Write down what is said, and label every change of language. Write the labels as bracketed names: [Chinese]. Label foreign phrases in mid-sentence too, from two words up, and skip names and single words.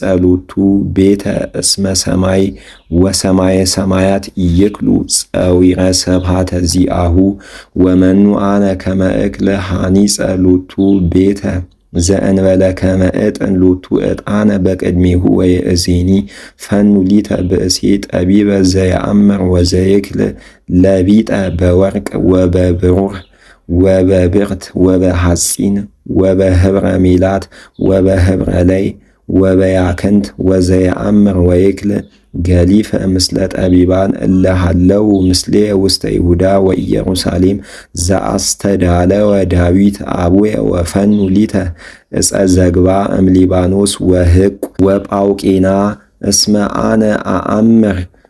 [Geez] ሎቱ ቤተ እስመ ሰማይ ወሰማየ ሰማያት ኢይክሉ ጸዊረ ስብሐተ ዚአሁ ወመኑ አነ ከመ እክል ሐኒጸ ሎቱ ቤተ ዘእንበለ ከመ እጥን ሎቱ ዕጣነ በቅድሜሁ ወይእዜኒ ፈኑ ሊተ ብእሴ ጠቢበ ዘየአምር ወዘይክል ለቢጠ በወርቅ ወበብሩር ወበብርት ወበሐፂን ወበህብረ ሜላት ወበህብረ ላይ ወበያክንት ወዘየአምር ወይክል ገሊፈ ምስለ ጠቢባን እለ ሀለው ምስሌ ውስተ ይሁዳ ወኢየሩሳሌም ዘአስተዳለወ ዳዊት አቡየ ወፈኑ ሊተ ዕፀ ዘግባ እምሊባኖስ ወህቁ ወጳውቄና እስመ አነ አአምር